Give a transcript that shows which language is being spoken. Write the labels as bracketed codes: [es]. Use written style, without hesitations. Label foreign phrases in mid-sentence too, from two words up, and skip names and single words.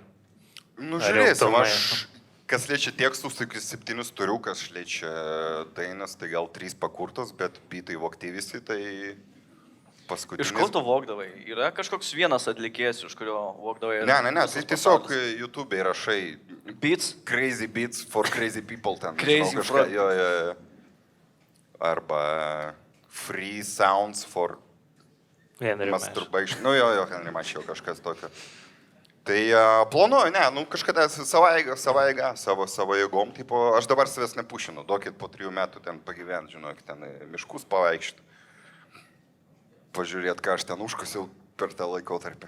[lt] Žiūrėsim, kas liečia tekstus, tai 7 turiu, kas liečia dainas, tai gal 3 pakurtos, bet bitai vokti visi, tai paskutinis. Iš ko tu vokdavai? Yra kažkoks vienas atlikėjas, iš kurio vokdavai? Ne, tai tiesiog YouTube rašai Beats? [en] Crazy beats for crazy people ten. [lt] Crazy kažką, jo. [en] Arba free sounds for masturbation. [lt] Jo, Henry mačiau kažkas tokio. Tai planuoju, kažkada savo jėgom, aš dabar savęs nepušinu, duokit po 3 metų ten pagyventi, žinokit, ten miškus pavaikščioti. Pažiūrėt, ką aš ten užkasiau per tą laikotarpį.